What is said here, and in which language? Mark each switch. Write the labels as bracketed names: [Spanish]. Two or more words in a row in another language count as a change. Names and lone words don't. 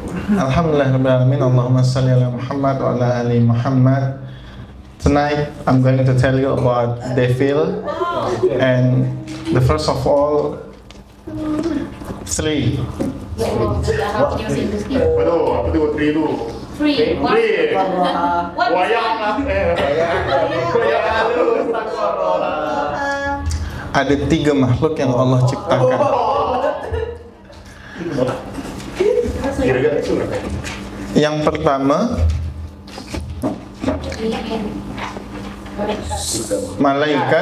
[Arabic] الحمد لله الرحمن الرحيم. اللهم صل على محمد وعلى آل محمد. [English] Tonight I'm going to tell you about devil, and the first of all, three. [Malay] Apa tu three tu? Free. Three. Wayang lah. Ada tiga makhluk yang Allah ciptakan. Yang pertama, malaikat.